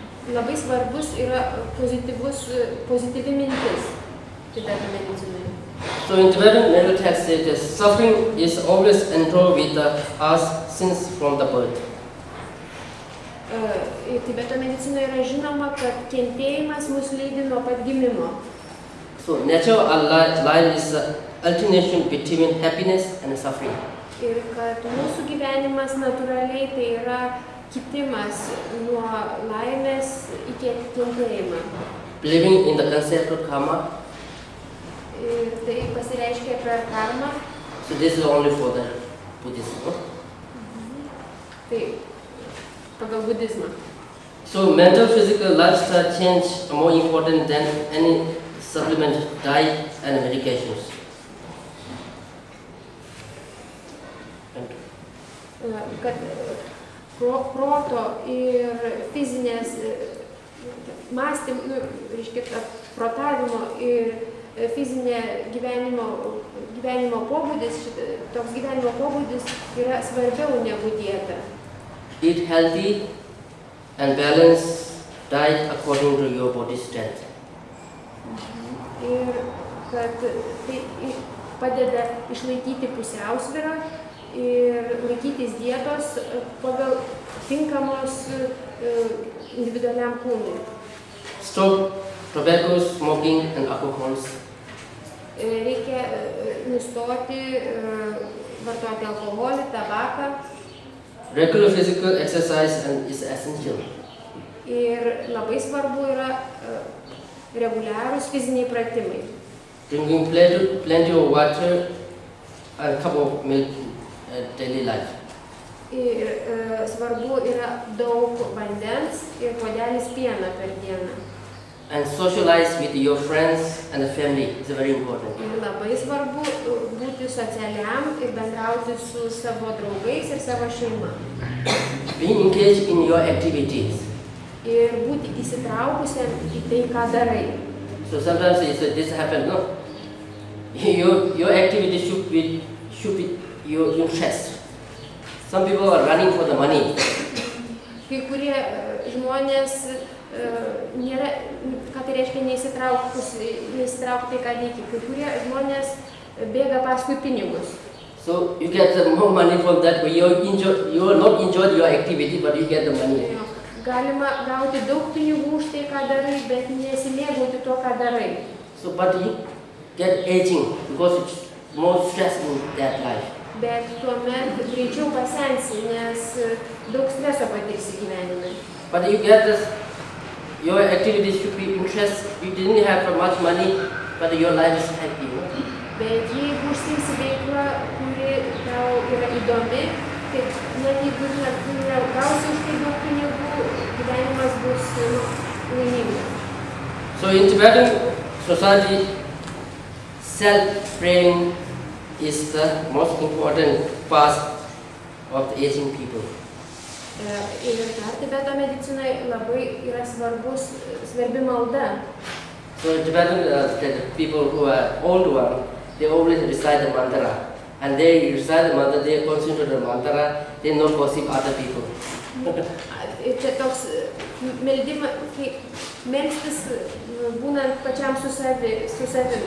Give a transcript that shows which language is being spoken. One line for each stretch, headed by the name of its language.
Lithuanian: Labai svarbus yra pozityvi mintis Tibeto medicinoje.
English: So in Tibetan medical text says that suffering is always enrolled with us since from the birth.
Lithuanian: Tibeto medicinoje yra žinoma, kad kentėjimas mus lydi nuo pat gimimo.
English: So natural life is alternation between happiness and suffering.
Lithuanian: Ir kad mūsų gyvenimas natūraliai tai yra kitimas nuo laimės iki kentėjimą.
English: Believing in the concept of karma.
Lithuanian: Ir tai pasireiškia per karmą.
English: So this is only for the Buddhism. No?
Lithuanian: Tai pagal budizmą.
English: So mental physical lifestyle change are more important than any supplement, diet and medications.
Lithuanian: Kad proto ir fizinės mąstymų, reiškia, protavimo ir fizinė gyvenimo pobūdis, toks gyvenimo pobūdis yra svarbiau negu dieta.
English: Eat healthy and balanced diet according to your body strength.
Lithuanian: Ir kad tai padeda išlaikyti pusiausvyrą ir laikytis dietos pagal tinkamos individualiam kūnui.
English: Stop tobacco, smoking and alcohols.
Lithuanian: Reikia nustoti vartoti alkoholį, tabaką.
English: Regular physical exercise is essential.
Lithuanian: Ir labai svarbu yra reguliarūs fiziniai pratimai.
English: Drinking plenty of water and a cup of milk daily life.
Lithuanian: Ir svarbu yra daug vandens ir puodelis pieno per dieną.
English: And socialize with your friends and the family is very important.
Lithuanian: Ir labai svarbu būti socialiam ir bendrauti su savo draugais ir savo šeima.
English: Being engaged in your activities.
Lithuanian: Ir būti įsitraukusiam į tai, ką darai.
English: So sometimes this happens, no? Your activity should be your interest. Some people are running for the money.
Lithuanian: Kai kurie žmonės nėra, ką tai reiškia neįsitraukti, ką reikia. Kai kurie žmonės bėga paskui pinigus.
English: So you get more money from that, but you will not enjoy your activity, but you get the money.
Lithuanian: Galima gauti daug pinigų už tai, ką darai, bet nesimėgauti to, ką darai.
English: So, but you get aging because it's more stress in that life.
Lithuanian: Bet tuomet greičiau pasensi, nes daug streso patirsi gyvenime.
English: But you get this, your activity should be interest. You didn't have so much money, but your life is happy.
Lithuanian: Bet jeigu užsiimsi veiklą, kuri tau yra įdomi, tai net jeigu negausi už tai daug pinigų, gyvenimas bus laimingas.
English: So in Tibetan society, self-praying is the most important part of the aging people. Ir dar Tibeto medicinai labai yra svarbi malda. So in Tibetan, the people who are old one, they always recite the mantra. And they recite the mantra, they concentrate the mantra, they not gossip other people.
Lithuanian: Čia toks meldimas, kai melstis būnant pačiam su savim.